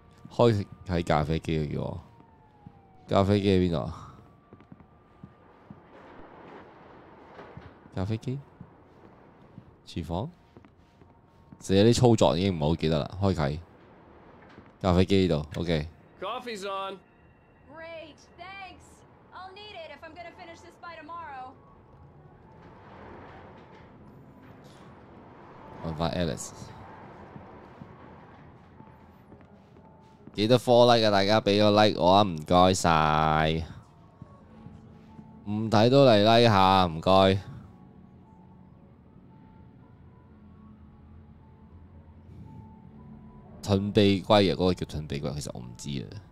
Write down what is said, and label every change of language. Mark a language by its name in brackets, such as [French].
[Cantonese] 開喺咖啡機嘅叫我，咖啡機喺邊度啊？咖啡機？廚房？寫啲操作已經唔係好記得啦，開啟咖啡機呢度 ，OK。 [English] Coffee's on. Great, thanks. I'll need it if I'm gonna finish this by tomorrow. [Cantonese] 揾翻 Alice， 記得 follow like 啊！大家俾個 like 我啊，唔該晒。唔睇都嚟 like 下，唔該。盾臂龜啊，嗰個叫盾臂龜，其實我唔知啊。